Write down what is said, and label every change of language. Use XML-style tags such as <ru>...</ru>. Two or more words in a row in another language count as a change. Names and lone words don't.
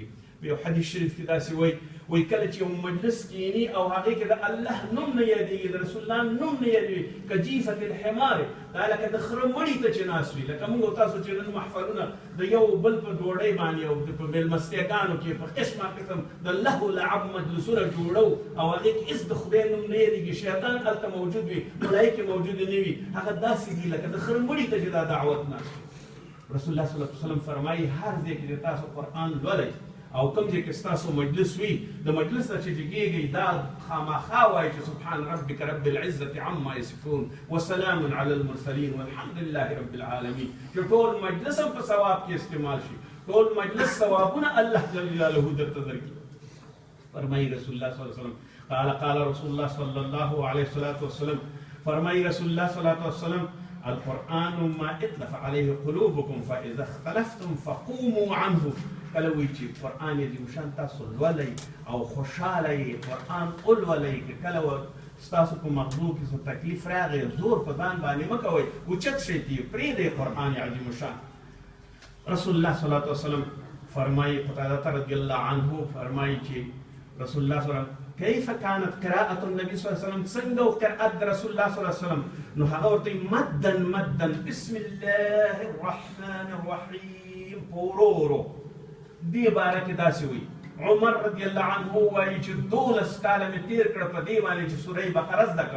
<ps>په یو حدیث شریف کې داسې وایي کله چې یو مجلس کښېني او هغې کې د الله نوم نه یادېږي، د رسول الله نوم نه یادېږي،</ps> <ar>کجیفة الحمار،</ar> <ps>دا لکه د خره مړي ته چې ناست وي، لکه موږ او تاسو چې نن محفلونه د یو بل په ډوډۍ باندې او په مېلمستیاګانو کې په قسمه قسم د لهو لعب مجلسونه جوړو او هغې کې هېڅ د خدای نوم نه یادېږي، شیطان هلته موجود وي، ملایکې موجودې نه وي، هغه داسې دي لکه د خره مړي ته چې دا دعوت ناست وي. رسول الله</ps> <ar>صلی الله علیه وسلم</ar> <ps>فرمایي هر ځای کې د تاسو قرآن لولئ او کوم ځای کې ستاسو مجلس وي، د مجلس نه چې جګېږئ دا خامخا وایي چې</ps> <ar>سبحان ربک رب العزة عما یصفون وسلام علی المرسلین والحمد لله رب العالمین،</ar> <ps>چې ټول مجلس هم په ثواب کې استعمال شي، ټول مجلس ثوابونه الله جل جلاله درته درکړي.</ps> <ar>فرمایي رسول الله صلی الله علیه وسلم قال رسول الله صلی الله علیه وسلم، فرمایي رسول الله صلی الله علیه وسلم القرآن ما اتلف عليه قلوبكم فإذا اختلفتم فقوموا عنه.</ar> <ps>کله وایي چې قرآن عظیم شان تاسو لولئ او خوشحاله یې قرآن ولولئ، که کله ستاسو په مغزو کې څه تکلیف راغی زور په ځان باندې مه کوئ، اوچت شئ ترې پرېږدئ قرآن عظیم شان.</ps> <ar>رسول الله صلی الله علیه وسلم فرمایي، قتاده رضی الله عنه فرمایي چې رسول الله صلی الله علیه وسلم کیف کانت قراءة النبي صلی الله علیه وسلم،</ar> <ps>څنګه و قرأت د</ps> <ar>رسول الله صلی الله علیه وسلم؟</ar> <ps>نو هغه ورته مدن</ps> <ar>بسم الله الرحمن الرحیم،</ar> <ps>په ورو ورو. دې باره کې داسې وایي عمر</ps> <ar>رضی الله عنه</ar> <ps>وایي چې 12 کاله مې تېر کړه په دې باندې چې سوره بقره زده کړم،</ps>